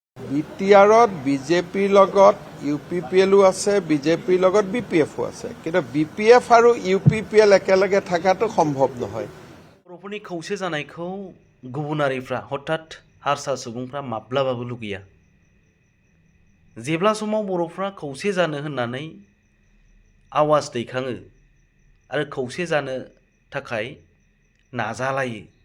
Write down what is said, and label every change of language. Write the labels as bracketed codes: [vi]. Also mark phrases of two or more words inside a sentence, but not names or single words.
[as] বিটিআৰত বিজেপিৰ লগত ইউপিপিএলো আছে, বিজেপিৰ লগত বিপিএফও আছে, কিন্তু বিপিএফ আৰু ইউপিপিএল একেলগে থকাটো সম্ভৱ নহয়। [brx] बर'फोरनि खौसे जानायखौ गुबुनारिफ्रा हठात हारसा सुबुंफ्रा माब्लाबाबो लुगैया। जेब्ला समाव बर'फ्रा खौसे जानो होननानै आवाज दैखाङो आरो खौसे जानो थाखाय नाजालायो,